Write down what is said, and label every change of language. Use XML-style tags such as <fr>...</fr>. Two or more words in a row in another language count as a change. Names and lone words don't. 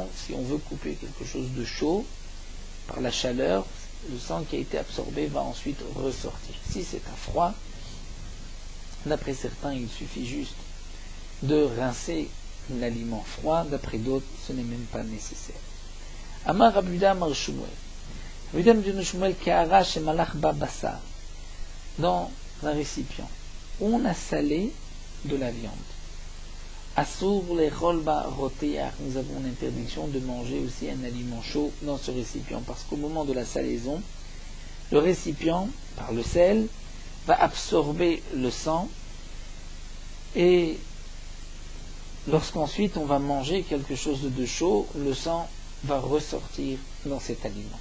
<fr>Si on veut couper quelque chose de chaud, par la chaleur, le sang qui a été absorbé va ensuite ressortir. Si c'est un froid, d'après certains, il suffit juste de rincer l'aliment froid, d'après d'autres, ce n'est même pas nécessaire.</fr> <he>אמר רב יהודה אמר שמואל. Rabuda</he> <fr>me dit</fr> <he>Shmuel קערה שמלח בה בשר,</he> <fr>dans un récipient où on a salé de la viande.</fr> <he>אסור לאכול בה רותח,</he> <fr>nous avons l'interdiction de manger aussi un aliment chaud dans ce récipient, parce qu'au moment de la salaison, le récipient, par le sel, va absorber le sang, et lorsqu'ensuite on va manger quelque chose de chaud, le sang va ressortir dans cet aliment.</fr>